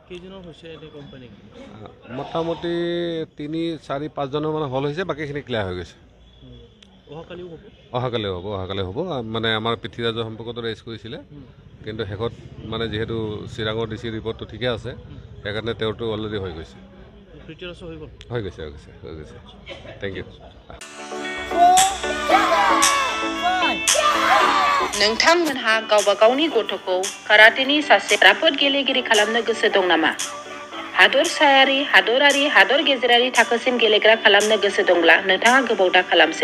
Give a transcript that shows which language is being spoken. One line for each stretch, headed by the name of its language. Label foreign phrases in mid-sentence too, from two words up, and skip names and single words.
Assamese: মোটামুটি 3-4-5জনৰ মানে হল হৈছে, বাকীখিনি ক্লিয়াৰ হৈ গৈছে। অহাকালি হ'ব। মানে আমাৰ পৃথ্বীৰাজৰ সম্পৰ্কত ৰেইজ কৰিছিলে, কিন্তু শেষত মানে যিহেতু চিৰাঙৰ DC ৰিপৰ্টটো ঠিকে আছে, সেইকাৰণে তেওঁৰটো অলৰেডি হৈ গৈছে। হৈ গৈছে।
English: thank you.
Bodo: नोंथांमोनहा गावबा गावनि गथ'खौ काराटेनि सासे राफोद गेलेगिरि खालामनो गोसो दं नामा? हादरसायारि, हादरारि, हादर गेजेरारि थाखोसिम गेलेग्रा खालामनो गोसो दंब्ला नोंथाङा गोबाव दा खालामसै।